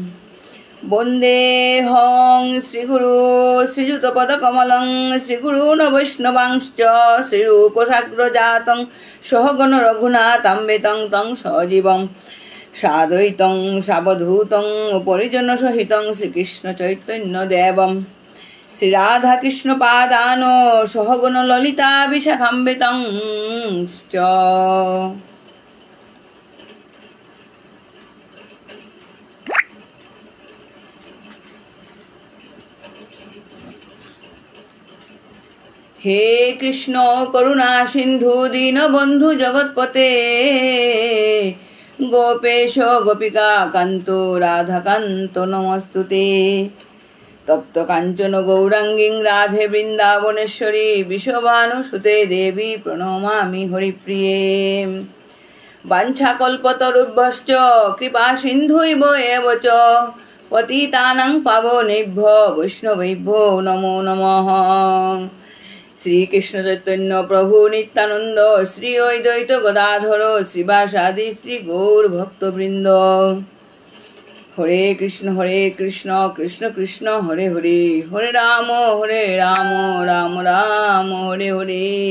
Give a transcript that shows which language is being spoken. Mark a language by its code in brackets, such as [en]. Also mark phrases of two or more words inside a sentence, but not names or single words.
[sa] বন্দেহং শ্রীগুরু শ্রীযুতপদকমলং শ্রীগুরূন বৈষ্ণবাংশ্চ শ্রীরূপসাগ্রজাতং সহগণ রঘুনাথামৃতং তং সজীবং সাদ্বৈতং সাবধূতং পরিজনসহিতং শ্রীকৃষ্ণ চৈতন্যদেবম শ্রীরাধাকৃষ্ণপাদান সহগণ ললিতা বিশাখাম্বিতং চ। হে কৃষ্ণ করুণা সিন্ধু দীনবন্ধু জগৎপতে গোপেশ গোপিকা কান্ত রাধাকান্ত নমস্তুতে। তপ্ত কাঞ্চন গৌরাঙ্গীং রাধে বৃন্দাবনেশ্বরী বিশ্বভানুসুতে দেবী প্রণমামি হরিপ্রিয়ে। বাঞ্ছাকল্পতরুভ্যশ্চ কৃপা সিন্ধুইব এব চ পতিতানাং পাবনেভ্যো বৈষ্ণবেভ্যো নমো নমঃ। শ্রীকৃষ্ণ চৈতন্য প্রভু নিত্যানন্দ শ্রী অদ্বৈত গদাধর শ্রীবাসাদি শ্রী গৌর ভক্তবৃন্দ। হরে কৃষ্ণ কৃষ্ণ কৃষ্ণ হরে হরে হরে রাম রাম রাম হরে হরে।